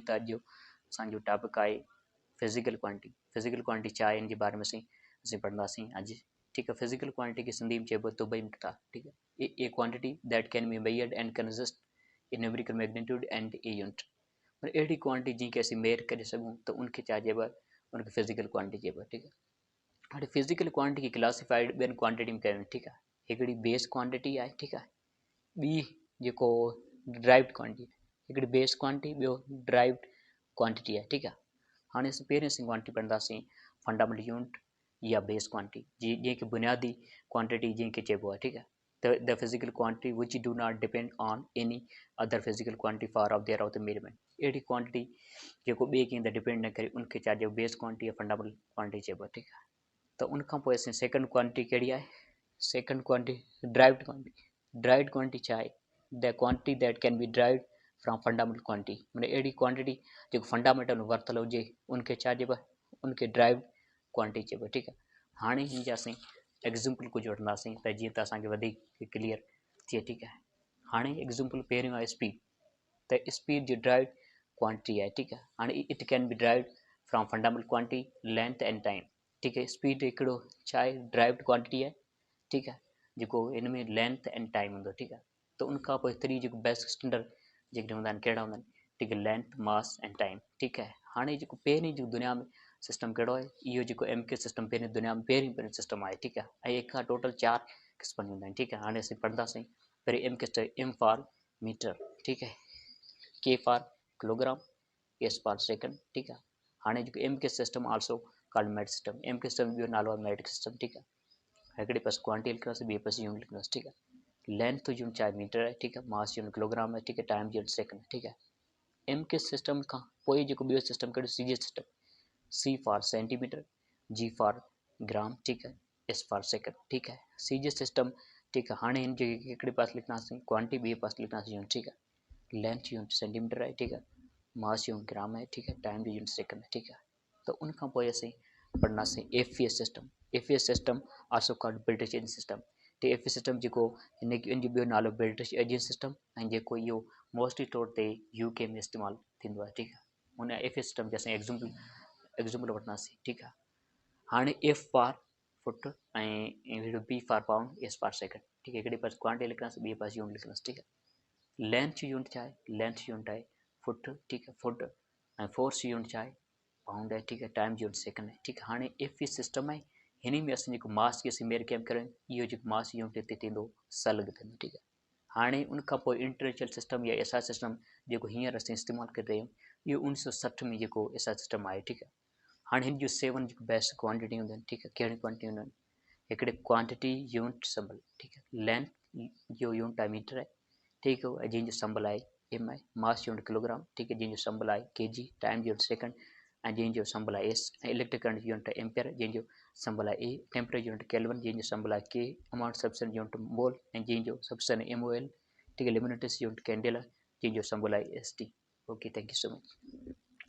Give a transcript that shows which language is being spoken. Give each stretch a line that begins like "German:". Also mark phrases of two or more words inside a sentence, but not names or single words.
Sindhi: त अॼु असांजो टॉपिक आहे
English: physical quantity. physical quantity
Sindhi: छा आहे इन जे बारे में असीं पढ़ंदासीं अॼु। ठीकु आहे।
English: physical quantity
Sindhi: खे सिंधी में चइबो आहे तुबई मिक़दार। ठीकु आहे।
English: A quantity that can be measured and consist in numerical magnitude and a unit.
Sindhi: पर अहिड़ी क्वांटिटी जिनखे असीं मेयर करे सघूं त उनखे छा चइबो आहे, उनखे
English: physical quantity
Sindhi: चइबो आहे। ठीकु आहे। हाणे
English: physical quantity
Sindhi: खे क्लासिफाइड ॿियनि क्वांटिटी में कयूं। ठीकु आहे। हिकिड़ी
English: base quantity
Sindhi: आहे। ठीकु आहे। ॿी जेको
English: derived quantity,
Sindhi: हिकिड़ी
English: base quantity,
Sindhi: ॿियो
English: derived quantity
Sindhi: आहे। ठीकु आहे। हाणे असीं पहिरीं क्वांटिटी पढ़ंदासीं
English: fundamental unit
Sindhi: या
English: base quantity,
Sindhi: जंहिंखे बुनियादी क्वांटिटी जंहिंखे चइबो आहे। ठीकु आहे।
English: The physical quantity which do not depend on any other physical quantity for of their of the measurement.
Sindhi: अहिड़ी क्वांटिटी जेको ॿिए कंहिं ते डिपेंड न करे उनखे छा चइबो,
English: base quantity
Sindhi: या
English: fundamental quantity
Sindhi: चइबो आहे। ठीकु आहे। त उनखां पोइ असीं
English: second quantity
Sindhi: कहिड़ी आहे,
English: second quantity derived quantity. derived quantity
Sindhi: छा आहे,
English: The quantity that can be derived from fundamental quantity.
Sindhi: माना अहिड़ी क्वांटिटी जेको फंडामेंटल में वरितल हुजे उनखे छा चइबो आहे, उनखे
English: derived quantity
Sindhi: चइबो आहे। ठीकु आहे। हाणे हिन जा असीं एग्ज़ाम्पल कुझु वठंदासीं त जीअं त असांखे वधीक क्लियर थिए। ठीकु आहे। हाणे एग्ज़ाम्पल पहिरियों आहे स्पीड। त स्पीड जी
English: derived quantity
Sindhi: आहे। ठीकु आहे।
English: हाणे it can be derived from fundamental quantity length and time.
Sindhi: ठीकु आहे। स्पीड हिकिड़ो छा आहे,
English: derived quantity
Sindhi: आहे। ठीकु आहे। जेको हिन में
English: length and time
Sindhi: हूंदो। ठीकु आहे। त उनखां पोइ थ्री जेको
English: best standard
Sindhi: जेके हूंदा आहिनि कहिड़ा हूंदा आहिनि, ठीकु आहे,
English: length, mass and time.
Sindhi: ठीकु आहे। हाणे जेको पहिरीं जेको दुनिया में सिस्टम कहिड़ो आहे, इहो जेको
English: MK system
Sindhi: पहिरीं दुनिया में पहिरीं सिस्टम आहे। ठीकु आहे। ऐं एक खां टोटल 4 क़िस्म हूंदा आहिनि। ठीकु आहे। हाणे असीं पढ़ंदासीं पहिरीं MK,
English: M for meter.
Sindhi: ठीकु आहे।
English: K for kilogram, S for second.
Sindhi: ठीकु आहे। हाणे जेको
English: MK system also called met system. MK system
Sindhi: ॿियो नालो आहे
English: metric system.
Sindhi: ठीकु आहे। हिकिड़े पासे क्वांटिटी लिखंदासीं, ॿिए पासे यूनिट लिखंदासीं। ठीकु आहे।
English: length unit
Sindhi: छा आहे, मीटर आहे। ठीकु आहे।
English: mass unit
Sindhi: किलोग्राम आहे। ठीकु आहे।
English: time unit
Sindhi: सेकंड आहे। ठीकु आहे।
English: MK system
Sindhi: खां पोइ जेको ॿियो सिस्टम कहिड़ो,
English: CG system. C for centimeter, G for gram.
Sindhi: ठीकु आहे।
English: S for second.
Sindhi: ठीकु आहे।
English: CG system.
Sindhi: ठीकु आहे। हाणे हिन जे हिकिड़े पासे लिखंदासीं क्वांटिटी, ॿिए पासे लिखंदासीं यूनिट। ठीकु आहे।
English: length unit
Sindhi: सेंटीमीटर आहे। ठीकु आहे।
English: mass unit
Sindhi: ग्राम आहे। ठीकु आहे।
English: time unit
Sindhi: सेकंड आहे। ठीकु आहे। त उनखां पोइ असीं पढ़ंदासीं
English: FES system. FES system also called British Egian system.
Sindhi: त
English: FES system
Sindhi: जेको हिन जो ॿियो नालो
English: British Egian system,
Sindhi: ऐं जेको इहो मोस्टली तौर ते UK में इस्तेमालु थींदो आहे। ठीकु आहे। हुन
English: FES system
Sindhi: जा असां एग्ज़ाम्पल वठंदासीं। ठीकु आहे। हाणे
English: F for foot ऐं B for pound, S for second.
Sindhi: ठीकु आहे। हिकिड़े पासे क्वांटिटी लिखंदासीं, ॿिए पासे यूनिट लिखंदासीं। ठीकु आहे।
English: length unit
Sindhi: छा आहे,
English: length unit
Sindhi: आहे फुट। ठीकु आहे। फुट। ऐं
English: force unit
Sindhi: छा आहे, पाउंड आहे। ठीकु आहे।
English: time unit
Sindhi: सेकंड आहे। ठीकु आहे। हाणे
English: FES system
Sindhi: आहे, हिन में असां जेको मास खे असीं मेयर कीअं कयूं, इहो जेको
English: mass unit
Sindhi: हिते थींदो सलग थींदो। ठीकु आहे। हाणे उनखां पोइ
English: international system
Sindhi: या
English: SI system
Sindhi: जेको हींअर असीं इस्तेमालु करे रहियूं, इहो 1960 में जेको
English: SI system
Sindhi: आहे। ठीकु आहे। हाणे हिन जूं 7 जेको
English: best quantity
Sindhi: हूंदियूं आहिनि। ठीकु आहे। कहिड़ी क्वांटिटी हूंदियूं आहिनि, हिकिड़े
English: quantity unit symbol.
Sindhi: ठीकु आहे। लेंथ जो यूनिट आहे मीटर आहे। ठीकु आहे। जंहिंजो सिंबल आहे M आहे।
English: mass unit kilogram.
Sindhi: ठीकु आहे। जंहिंजो सिंबल आहे KG।
English: time unit second,
Sindhi: ऐं जंहिंजो सिंबल आहे S। ऐं
English: electric current unit
Sindhi: आहे एम्पियर, जंहिंजो सिंबल आहे A।
English: temperature unit Kelvin,
Sindhi: जंहिंजो सिंबल आहे K।
English: amount substance unit mole,
Sindhi: ऐं जंहिंजो सब्सटेंस MOL।
Hindi: ठीक है।
English: liminetis unit candela,
Sindhi: जंहिंजो सिंबल आहे ST।
English: OK, thank you so much.